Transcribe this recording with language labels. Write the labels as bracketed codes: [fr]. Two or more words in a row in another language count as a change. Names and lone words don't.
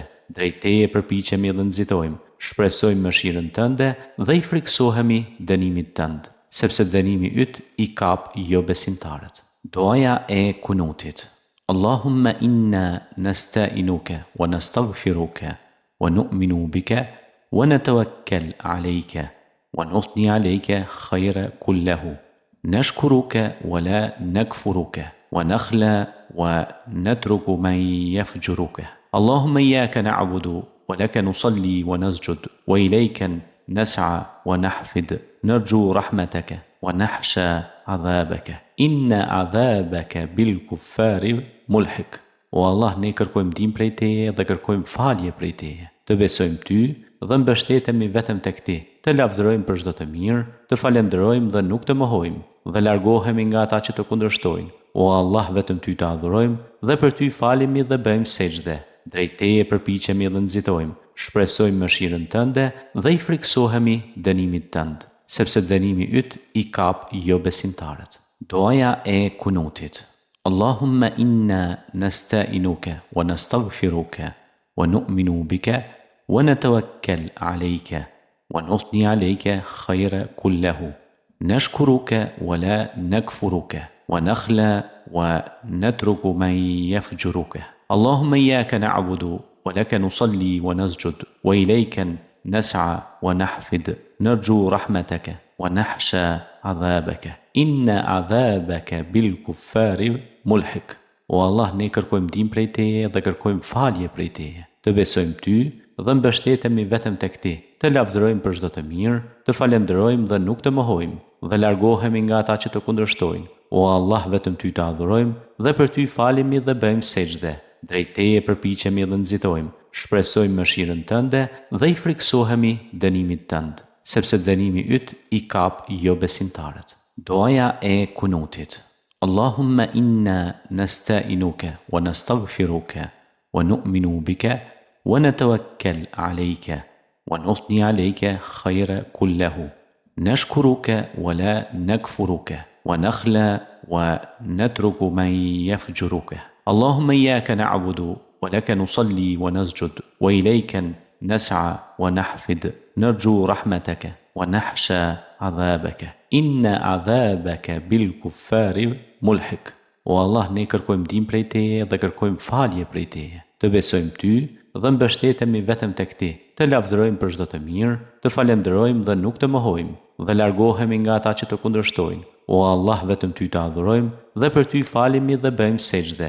[sq] Drejt Teje përpiqemi dhe nxitojmë. Shpresojmë mëshirën Tënde dhe i friksohemi dënimit Tënd, sepse dënimi yt I kap jo besimtarët. Duaja e kunutit. [ar] اللهم إنا نستعينك ونستغفرك ونؤمن بك ونتوكل عليك ونثني عليك خير كله نشكرك ولا نكفرك ونخلى ونترك من يفجرك اللهم إياك نعبد ولك نصلي ونسجد وإليك نسعى ونحفد نرجو رحمتك ونخشى عذابك إن عذابك بالكفار mulhik. [sq] O Allah, ne kërkojmë ndihmë prej Teje dhe kërkojmë falje prej Teje. Të besojmë Ty dhe mbështetemi vetëm tek Ti. Të lavdërojmë për çdo të mirë, të falenderojmë dhe nuk të mohojmë dhe largohemi nga ata që të kundërshtojnë. O Allah, vetëm Ty të adhurojmë dhe për Ty falemi dhe bëjmë sejdë. Drejt Teje përpiqemi dhe nxitojmë. Shpresojmë mëshirën Tënde dhe i friksohemi dënimit Tënd, sepse dënimi yt I kap jo besimtarët. Duaja e kunutit. [ar] اللهم إنا نستعينك ونستغفرك ونؤمن بك ونتوكل عليك ونثني عليك خير كله نشكرك ولا نكفرك ونخلى ونترك من يفجرك اللهم إياك نعبد ولك نصلي ونسجد وإليك نسعى ونحفد نرجو رحمتك ونخشى عذابك إن عذابك بالكفار mulhik. [sq] O Allah, ne kërkojmë ndihmë prej Teje dhe kërkojmë falje prej Teje. Të besojmë Ty dhe mbështetemi vetëm tek Ti. Të lavdërojmë për çdo të mirë, të falenderojmë dhe nuk të mohojmë dhe largohemi nga ata që të kundërshtojnë. O Allah, vetëm Ty të adhurojmë dhe për Ty falemi dhe bëjmë sejdë. Drejt Teje përpiqemi dhe nxitojmë. Shpresojmë mëshirën Tënde dhe i friksohemi dënimit Tënd, sepse dënimi yt I kap jo besimtarët. Duaja e kunutit. [ar] اللهم إنا نستعينك ونستغفرك ونؤمن بك ونتوكل عليك ونثني عليك خير كله نشكرك ولا نكفرك ونخلى ونترك من يفجرك اللهم إياك نعبد ولك نصلي ونسجد وإليك نسعى ونحفد نرجو رحمتك ونخشى عذابك إن عذابك بالكفار ملحق. [sq] O Allah, ne kërkojmë ndihmë prej Teje dhe kërkojmë falje prej Teje. Të besojmë Ty dhe mbështetemi vetëm tek Ti. Të lavdërojmë për çdo të mirë, të falenderojmë dhe nuk të mohojmë, dhe largohemi nga ata që të kundërshtojnë. O Allah, vetëm Ty të adhurojmë dhe për Ty falemi dhe bëjmë sejdë.